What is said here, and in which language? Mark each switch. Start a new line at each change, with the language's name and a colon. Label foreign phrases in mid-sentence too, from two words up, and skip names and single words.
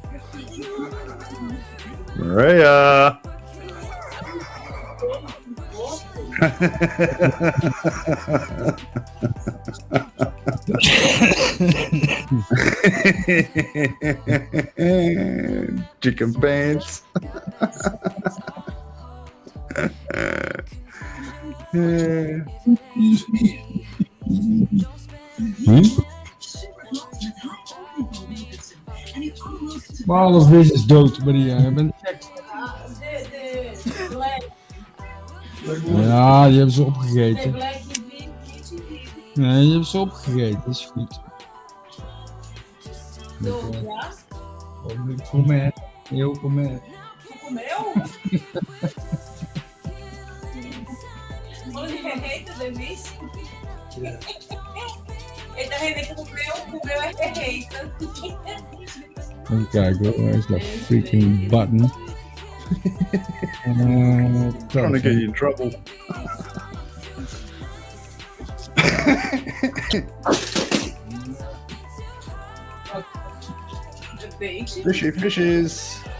English: Maria! Chicken pants.
Dutch: Maar alles vis is dood, Maria. Je bent gek. Ja, die hebben ze opgegeten. Nee, die hebben ze opgegeten. Dat is goed.
Portuguese: Comer. Eu comer. Comeu? Olha, rejeita, Denise. Ele tá rejeitando, comeu é rejeita.
Dutch: Even kijken hoor, waar is dat
English: freaking button? Trying to get you in trouble. Fishes.